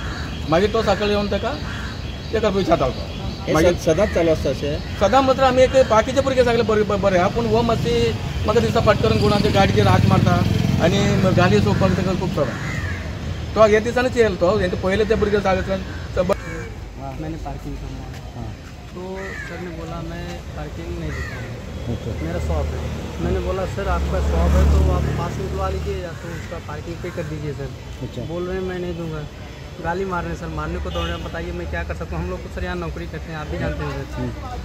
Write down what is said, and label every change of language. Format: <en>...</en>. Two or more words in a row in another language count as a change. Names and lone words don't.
<kok>मागीर तो सकाळी येवन ताका विचारतालो तो. मागीर सदांच चालू आसता अशें. सदां मात्र आमी एक बाकीचे भुरगे सगळे बरें आहा पूण हो मातशी म्हाका दिसता पटकन कोणाच्या गाडयेचेर हात मारता आनी गाडी चोवपाक ताका खूब चड. तो हे दिसांनीच येयलो तो. हे पयले ते भुरगे सांगता</kok> <hi>मैंने पार्किंग करवाया तो सर ने बोला मैं पार्किंग नहीं देता हूँ. मेरा शॉप है. मैंने बोला सर आपका शॉप है तो आप पास निकलवा लीजिए या तो उसका पार्किंग पे कर दीजिए सर. बोल रहे हैं मैं नहीं दूंगा. गाली मार रहे हैं सर. मारने को दौड़ रहे हैं. बताइए मैं क्या कर सकता हूँ. हम लोग तो सर यहाँ नौकरी करते हैं आप भी जानते हैं सर.</hi>